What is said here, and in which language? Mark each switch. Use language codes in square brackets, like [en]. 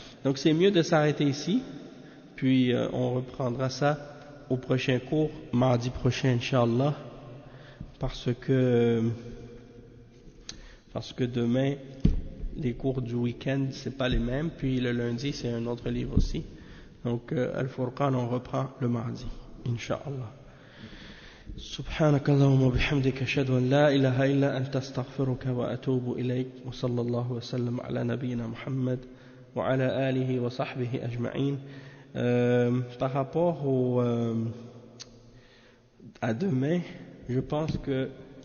[fr] Donc c'est mieux de s'arrêter ici, puis on reprendra ça au prochain cours, mardi prochain, Inch'Allah, parce que demain, les cours du week-end, c'est pas les mêmes, puis le lundi, c'est un autre livre aussi. Donc, Al-Furqan, on reprend le mardi, Inch'Allah. [ar] سبحانك اللهم وبحمدك أشهد أن لا إله إلا أنت أستغفرك وأتوب إليك وصلى الله وسلم على نبينا محمد وعلى آله وصحبه أجمعين. [fr] Par rapport à demain, je pense que